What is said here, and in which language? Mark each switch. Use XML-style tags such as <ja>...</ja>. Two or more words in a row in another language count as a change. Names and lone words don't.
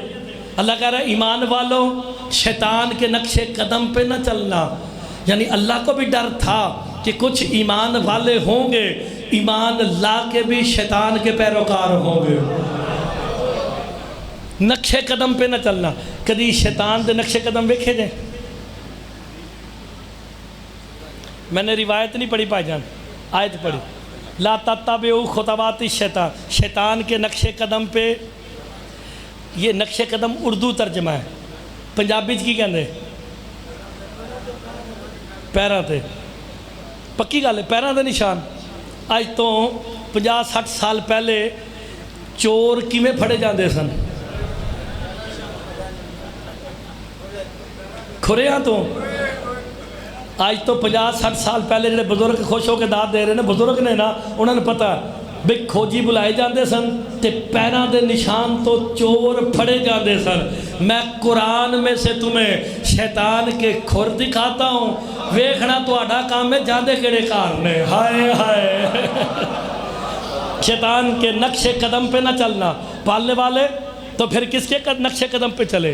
<ur>اللہ کہہ رہا ہے ایمان والوں شیطان کے نقش قدم پہ نہ چلنا، یعنی اللہ کو بھی ڈر تھا کہ کچھ ایمان والے ہوں گے، ایمان لا کے بھی شیطان کے پیروکار ہوں گے۔</ur> <pa>نقش قدم پہ نہ چلنا، کدی شیطان دے نقش قدم ویکھے جائیں؟</pa> <ur>میں نے روایت نہیں پڑھی بھائی جان، آیت پڑھی،</ur> <ar>لا تتبعوا خطوات الشیطان،</ar> <ur>شیطان کے نقش قدم پہ۔ یہ نقش قدم اردو ترجمہ ہے،</ur> <pa>پنجابی کی کہندے پیراں تے، پکی گل ہے پیراں دے نشان۔ آج تو 50-60 سال پہلے چور کیویں پھڑے جاندے سن؟ کھریاں تو۔ آج تو 50-60 سال پہلے جڑے بزرگ خوش ہو کے داد دے رہے ہیں، بزرگ نے نا انہوں نے پتا بھئی کھوجی بلائے جاندے سن تے پیراں دے نشان تو چور پھڑے جاندے سن۔</pa> <ur>میں قرآن میں سے تمہیں شیطان کے کھر دکھاتا ہوں،</ur> <pa>ویکھنا تو آڈا کام میں جاندے کیڑے کار نے۔</pa> <ur>ہائے ہائے شیطان کے نقش قدم پہ نہ چلنا۔ پالنے والے تو پھر کس کے نقش قدم پہ چلے؟</ur>